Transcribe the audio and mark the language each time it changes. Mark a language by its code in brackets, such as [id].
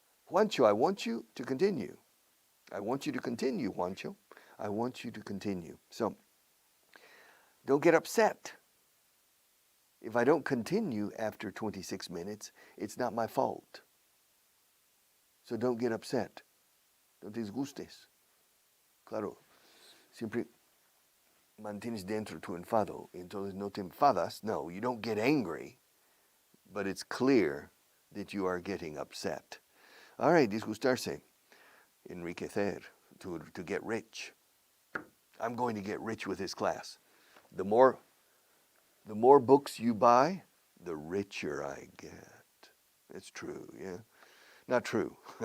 [en] Juancho, I want you to continue. I want you to continue, Juancho. I want you to continue. So, don't get upset. If I don't continue after 26 minutes, it's not my fault. So don't get upset. Don't disgustes. [es] Claro, siempre mantienes dentro tu enfado. Entonces no te enfadas. [en] No, you don't get angry. But it's clear that you are getting upset. All right, disgustarse. Enriquecer, to get rich. I'm going to get rich with this class. The more books you buy, the richer I get. It's true, yeah. Not true.